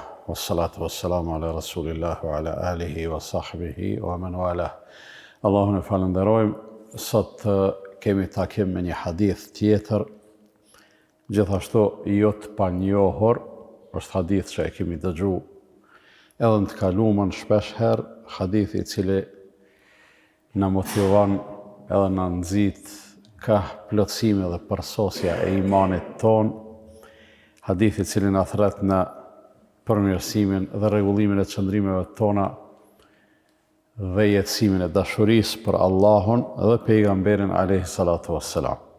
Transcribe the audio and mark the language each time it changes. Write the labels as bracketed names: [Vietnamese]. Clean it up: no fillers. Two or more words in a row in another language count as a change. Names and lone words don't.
[Arabic] والصلاة والسلام على رسول الله وعلى آله وصحبه ومن والاه. [Albanian] Allahun e falenderojmë. Sot kemi takim me një hadith tjetër, gjithashtu jo të panjohur, është hadith që e kemi dëgju edhe në të kaluamën shpesh herë, hadith I cili na motivon edhe na nxit ka plotësimi dhe përsosja e imanit ton, hadith I cili na thret në përmirësimin dhe rregullimin e çndrimeve tona dhe jetësimin e dashurisë për Allahun dhe pejgamberin [Arabic] عليه الصلاة والسلام.